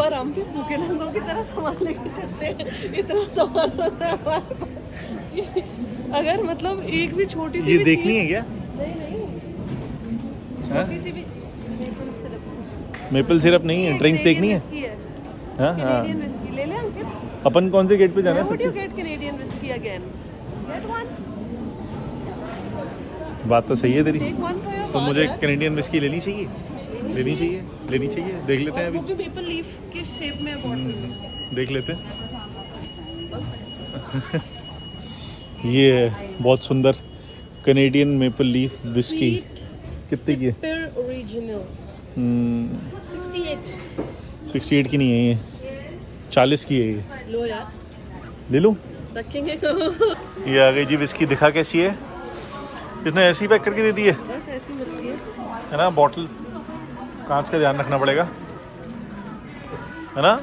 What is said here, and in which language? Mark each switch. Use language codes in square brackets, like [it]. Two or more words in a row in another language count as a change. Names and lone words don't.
[hi] पर हम भी भूखे नंगों की तरह सामान लेके चलते हैं, इतना सामान होता है हमारे पास। अगर मतलब एक भी छोटी सी ये भी देखनी है क्या? नहीं छोटी सी भी [en] maple syrup [hi] नहीं है, ड्रिंक्स देखनी है। हाँ हाँ, [en] Canadian whiskey [hi] ले लें अंकित। अपन कौन से गेट पे जाना [en] Why would [hi] है? [en] you get Canadian whiskey again? Get one. [hi] बात तो सही है तेरी। [en] Take one for your [hi] तो [en] bar, [hi] मुझे यार। [en] Canadian whiskey [hi] लेनी चाहिए, लेनी चाहिए, लेनी चाहिए। देख लेते हैं और वो अभी, भी [en] maple leaf [hi] के शेप में बॉटल में। देख लेते हैं। ये है बहुत सुंदर [en] Canadian maple leaf whiskey. [hi] कितने की है? [en] Super original. 68. [hi] 68 की नहीं है ये, 40 की है ये। लो यार, ले लूँ? रखेंगे कहाँ? ये आ गई जी विस्की। दिखा कैसी है? इसने ऐसी पैक करके दे दी है, बस ऐसी मिलती है ना। बॉटल कांच का ध्यान रखना पड़ेगा, है ना।